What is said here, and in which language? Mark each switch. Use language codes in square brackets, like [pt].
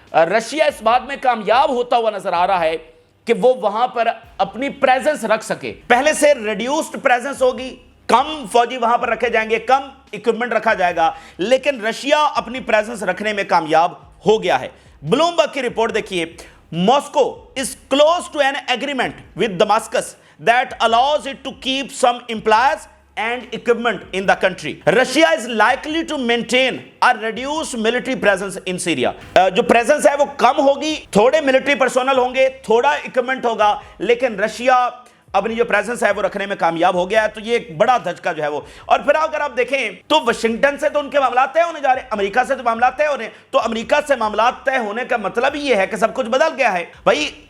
[ur] Russia اس بات میں کامیاب ہوتا ہوا نظر آ رہا ہے کہ وہ وہاں پر اپنی پریزنس رکھ سکے۔ پہلے سے ریڈیوسڈ پریزنس ہوگی، کم فوجی وہاں پر رکھے جائیں گے، کم اکوپمنٹ رکھا جائے گا، لیکن رشیا اپنی پریزنس رکھنے میں کامیاب ہو گیا ہے۔ بلومبرگ کی رپورٹ دیکھیے، Moscow [en] is close to an agreement with Damascus that allows it to keep some employees and equipment in the country. Russia is likely to maintain a reduced military presence in Syria. [ur] جو presence ہے وہ کم ہوگی، تھوڑے military personnel ہوں گے، تھوڑا equipment ہوگا، لیکن رشیا اپنی جو پریزنس ہے وہ رکھنے میں کامیاب ہو گیا ہے۔ تو یہ ایک بڑا دھچکا جو ہے وہ، اور پھر اگر آپ دیکھیں تو واشنگٹن سے تو ان کے معاملات طے ہونے جا رہے ہیں، امریکہ سے تو معاملات طے ہو رہے ہیں۔ تو امریکہ سے معاملات طے ہونے کا مطلب یہ ہے کہ سب کچھ بدل گیا ہے۔ بھائی